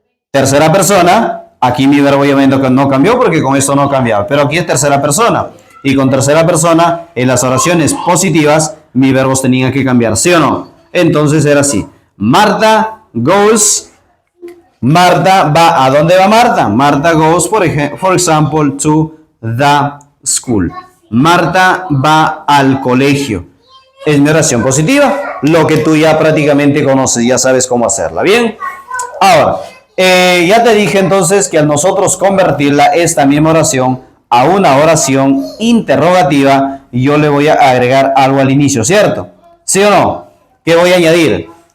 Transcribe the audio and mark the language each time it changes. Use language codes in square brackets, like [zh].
[es] Tercera persona, aquí mi verbo obviamente no cambió porque con esto no cambiaba, pero aquí es tercera persona. Y con tercera persona, en las oraciones positivas, mis verbos tenían que cambiar, ¿sí o no? Entonces era así, [en] Marta goes, [es] Marta va, ¿a dónde va Marta? [en] Marta goes, for example, to the school. [es] Marta va al colegio. Es mi oración positiva, lo que tú ya prácticamente conoces, ya sabes cómo hacerla, ¿bien? Ahora, ya te dije entonces que al nosotros convertirla esta misma oración a una oración interrogativa, yo le voy a agregar algo al inicio, ¿cierto? ¿Sí o no? ¿Qué voy a añadir?